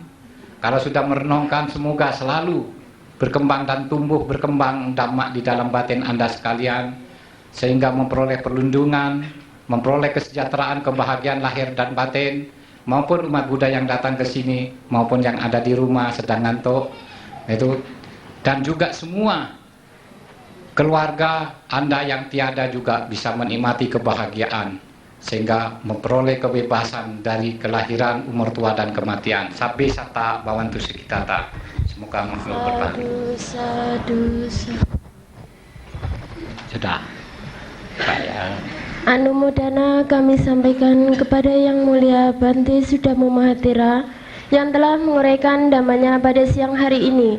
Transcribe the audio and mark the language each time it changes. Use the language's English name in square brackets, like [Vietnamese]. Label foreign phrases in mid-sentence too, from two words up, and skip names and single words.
[Indonesian] Kalau sudah merenungkan semoga selalu berkembang dan tumbuh berkembang dhamma di dalam batin Anda sekalian, sehingga memperoleh perlindungan, memperoleh kesejahteraan, kebahagiaan lahir dan batin, maupun umat Buddha yang datang ke sini maupun yang ada di rumah sedang ngantuk itu, dan juga semua keluarga Anda yang tiada juga bisa menikmati kebahagiaan sehingga memperoleh kebebasan dari kelahiran, umur tua dan kematian. [Pali] Sabbe sata bawantu sukitata. [Indonesian] Semoga makhluk berbahagia. Sudah. Baik. Anumodana kami sampaikan kepada Yang Mulia Bante Sudarmo Mahathira yang telah menguraikan dhammanya pada siang hari ini.